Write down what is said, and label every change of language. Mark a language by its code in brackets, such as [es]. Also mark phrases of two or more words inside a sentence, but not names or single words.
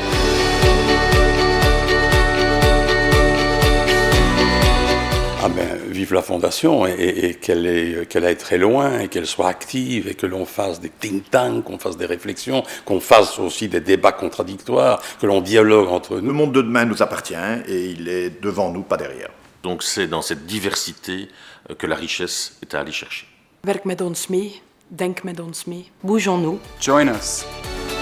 [fr] Ah ben, vive la Fondation et qu'elle aille très loin et qu'elle soit active et que l'on fasse des [en] think tanks, [fr] qu'on fasse des réflexions, qu'on fasse aussi des débats contradictoires, que l'on dialogue entre nous. Le monde de demain nous appartient et il est devant nous, pas derrière. Donc c'est dans cette diversité que la richesse est à aller chercher. [nl] Werk met ons mee, denk met ons mee. [fr] Bougeons-nous. [en] Join us.